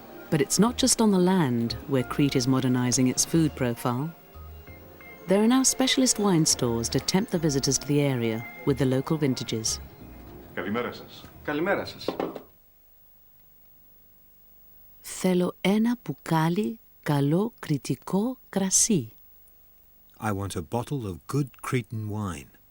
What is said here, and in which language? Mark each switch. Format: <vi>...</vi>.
<en>But it's not just on the land where Crete is modernizing its food profile. There are now specialist wine stores to tempt the visitors to the area with the local vintages.</en> <el>Καλημέρα σας. Καλημέρα σας. Θέλω ένα μπουκάλι καλό κρητικό κρασί.</el> <en>I want a bottle of good Cretan wine.</en>